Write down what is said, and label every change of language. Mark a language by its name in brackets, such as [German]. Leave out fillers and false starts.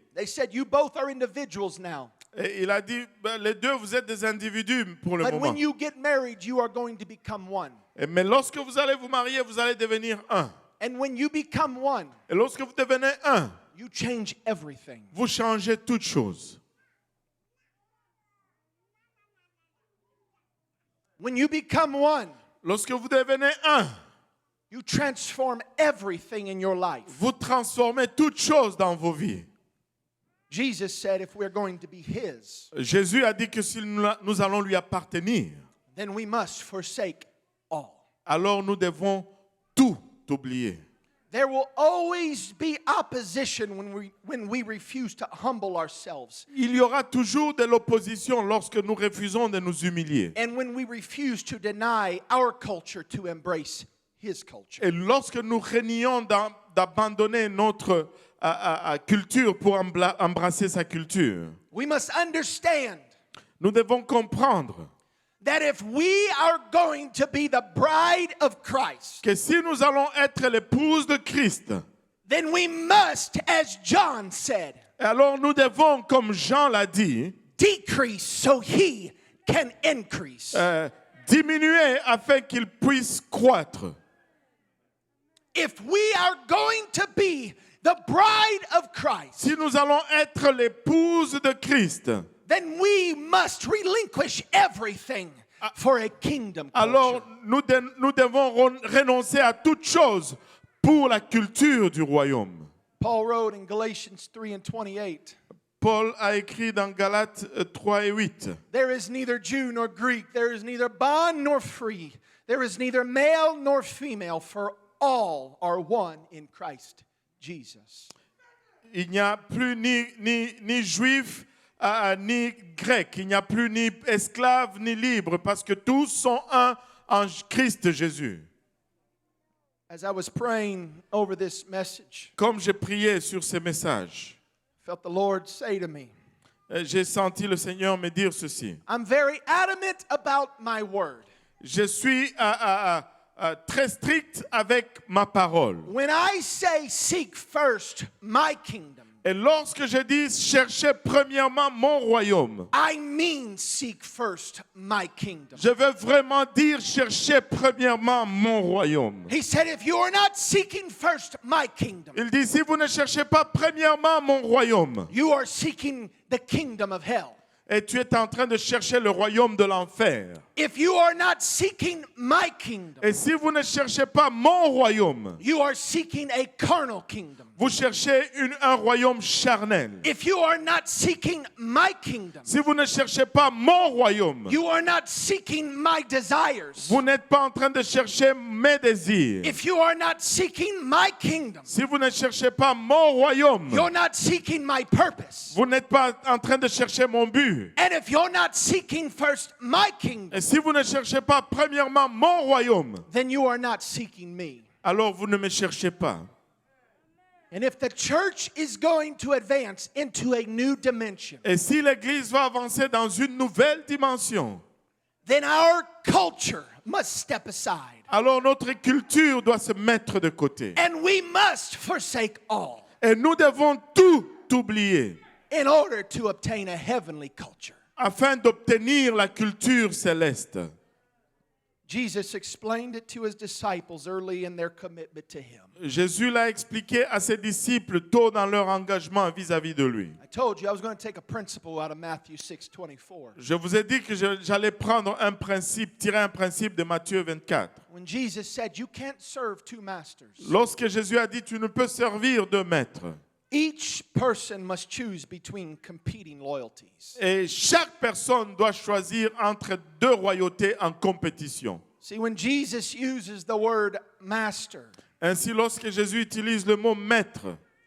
[English] they said, you both are individuals now. [French] et il a dit, les deux, vous êtes des individus pour le [English] But [French] moment. [English] when you get married, you are going to become one. [French] Mais lorsque vous allez vous marier, vous allez devenir un. [English] And when you become one, [French] Et lorsque vous devenez un, [English] you change everything. [French] vous changez toutes choses. [English] When you become one, [French] Lorsque vous devenez un, [English] you transform everything in your life. [French] vous transformez toutes choses dans vos vies. [English] Jesus said if we're going to be his, [French] Jésus a dit que si nous allons lui appartenir, [English] then we must forsake all. [French] alors nous devons tout oublier. [English] There will always be opposition when we refuse to humble ourselves. [French] Il y aura toujours de l'opposition lorsque nous refusons de nous humilier. [English] And when we refuse to deny our culture to embrace his culture. [French] Et lorsque nous renions d'abandonner notre culture pour embrasser sa culture, [English] We must understand [French] nous devons comprendre [English] that if we are going to be the bride of Christ, [French] que si nous allons être l'épouse de Christ, [English] then we must, as John said, [French] alors nous devons, comme Jean l'a dit, [English] decrease so he can increase. [French] diminuer afin qu'il puisse croître. [English] If we are going to be the bride of Christ, [French] Si nous allons être l'épouse de Christ, [English] then we must relinquish everything for a kingdom [French] alors [English] culture. [French] nous devons renoncer à toute chose pour la culture du royaume. [English] Paul wrote in Galatians 3:28, [French] Paul a écrit dans Galates 3 et 8, [English] there is neither Jew nor Greek, there is neither bond nor free, there is neither male nor female, for all are one in Christ Jesus. [French] il n'y a plus ni juif ni grec, il n'y a plus ni esclave ni libre, parce que tous sont un en Christ Jésus. [English] As I was praying over this message, [French] Comme j'ai prié sur ces messages, [English] I felt the Lord say to me, [French] j'ai senti le Seigneur me dire ceci. [English] I'm very adamant about my word. [French] Je suis très strict avec ma parole. [English] When I say seek first my kingdom, [French] Et lorsque je dis chercher premièrement mon royaume, [English] I mean seek first my kingdom. [French] je veux vraiment dire chercher premièrement mon royaume. [English] He said, if you are not seeking first my kingdom, [French] Il dit, si vous ne cherchez pas premièrement mon royaume, [English] you are seeking the kingdom of hell. [French] et tu es en train de chercher le royaume de l'enfer. [English] If you are not seeking my kingdom, [French] Et si vous ne cherchez pas mon royaume, [English] you are seeking a carnal kingdom. [French] vous cherchez un royaume charnel. [English] If you are not seeking my kingdom, [French] Si vous ne cherchez pas mon royaume, [English] you are not seeking my desires. [French] vous n'êtes pas en train de chercher mes désirs. [English] If you are not seeking my kingdom, [French] Si vous ne cherchez pas mon royaume, [English] you're not seeking my purpose. [French] vous n'êtes pas en train de chercher mon but. [English] And if you're not seeking first my kingdom, [French] Et si vous ne cherchez pas premièrement mon royaume, [English] then you are not seeking me. [French] alors vous ne me cherchez pas. [English] And if the church is going to advance into a new dimension, [French] Et si l'Église va avancer dans une nouvelle dimension, [English] then our culture must step aside. [French] alors notre culture doit se mettre de côté. [English] And we must forsake all [French] Et nous devons tout oublier [English] in order to obtain a heavenly culture. [French] afin d'obtenir la culture céleste. [English] Jesus explained it to his disciples early in their commitment to him. [French] Jésus l'a expliqué à ses disciples tôt dans leur engagement vis-à-vis de lui. [English] I told you I was going to take a principle out of Matthew 6:24. [French] Je vous ai dit que j'allais prendre un principe, tirer un principe de Matthieu 24. [English] When Jesus said, you can't serve two masters. [French] Lorsque Jésus a dit, tu ne peux servir deux maîtres. [English] Each person must choose between competing loyalties. [French] Et chaque personne doit choisir entre deux royautés en compétition. [English] See, when Jesus uses the word master, [French] Ainsi, lorsque Jésus utilise le mot maître,